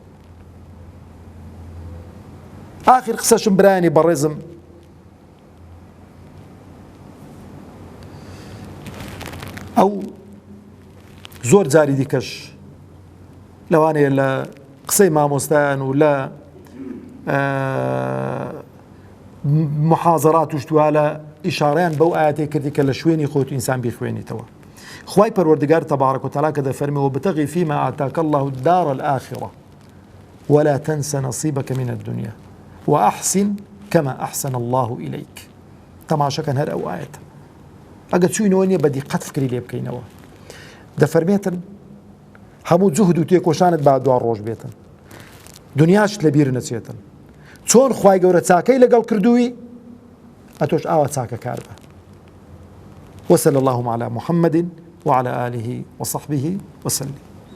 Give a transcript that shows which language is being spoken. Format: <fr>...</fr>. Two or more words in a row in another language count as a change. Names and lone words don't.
<ckb>ئاخر قسەشم برایانی بەڕێزم، ئەو زۆر جاری دیکەش لەوانەیە لە قسەی مامۆستایان و لە محاضرات وشتوها لە ئیشارەیان بەو ئاەتەی کردی کە لە شوێنی خۆت ئینسان بیخوێنیتەوە. خوای پەروەردگار</ckb> <ar>تەبارەک و تەعالا</ar> <ckb>کە دەفەرمێ</ckb> <ar>وابتغ فيما آتاك الله الدار الآخرة ولا تنس نصيبك من الدنيا وأحسن كما أحسن الله إليك.</ar> <ckb>تەماشەکەن هەر ئەو ئاەتە. ئەگەر چووینەوە نییە بەدیقەت فکری لێ بکەینەوە. دەفەرمێتن هەموو جوهد و تێکۆشانت با دوا ڕۆژ بێتن، دنیاش لەبیر نەچێتن. چۆن خوای گەورە چاکەی لەگەڵ کردووی، ئەتۆش ئاوا چاکە کار بە.</ckb> <ar>وصلى اللهم على محمد وعلى آله وصحبه وسلم.</ar>